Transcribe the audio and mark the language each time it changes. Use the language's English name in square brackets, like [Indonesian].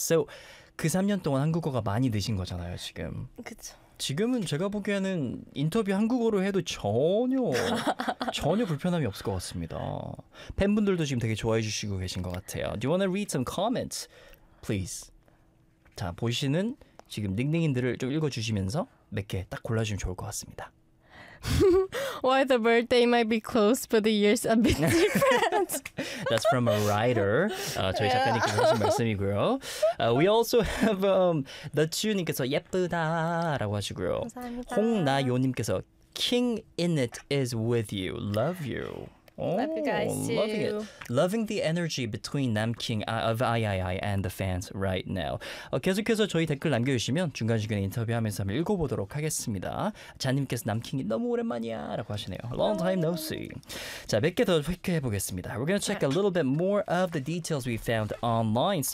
[Korean] So, 그 3년 동안 한국어가 많이 느신 거잖아요, 지금. 그렇죠. 지금은 제가 보기에는 인터뷰 한국어로 해도 전혀 불편함이 없을 것 같습니다. 팬분들도 지금 되게 좋아해 주시고 계신 것 같아요. [English] Do you want to read some comments, please? [Korean] 자, 보시는 지금 닉네임들을 좀 읽어 주시면서 몇 개 딱 골라 주시면 좋을 것 같습니다. [English] Why the birthday might be close, but the years a bit different. That's from a writer. [Korean] 저희 작가님께서 하신 말씀이고요. [English] We also have the [Korean] 주님께서 예쁘다라고 하시고요. 감사합니다. [English] 홍나요님께서 King in it is with you, love you. Love you guys too. Loving it. Loving the energy between Namking of III and the fans right now. [Korean] 계속해서 저희 댓글 남겨주시면 중간중간 인터뷰하면서 한번 읽어보도록 하겠습니다. 자님께서 남킹이 너무 오랜만이야 라고 하시네요. [English] Long time no see. [Korean] 자, 몇 개 더 체크해보겠습니다. [English] We're going to check a little bit more of the details we found online.